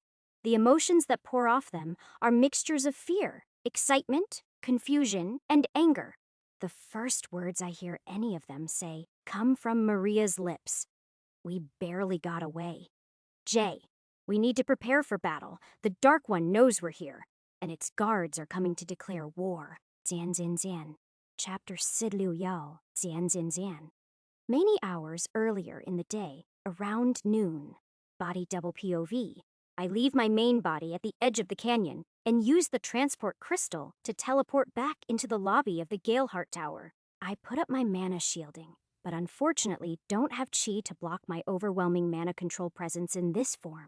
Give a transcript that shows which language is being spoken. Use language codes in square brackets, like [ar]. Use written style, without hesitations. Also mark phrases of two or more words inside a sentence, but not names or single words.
[en] The emotions that pour off them are mixtures of fear, excitement, confusion, and anger. The first words I hear any of them say come from Maria's lips. We barely got away. Jay, we need to prepare for battle. The Dark One knows we're here, and its guards are coming to declare war. Zian Zian Zian. Chapter Sid Liu Yao. Zian Zian Zian. Many hours earlier in the day, around noon. Body double POV. I leave my main body at the edge of the canyon and use the transport crystal to teleport back into the lobby of the Galeheart Tower. I put up my mana shielding, but unfortunately don't have chi to block my overwhelming mana control presence in this form.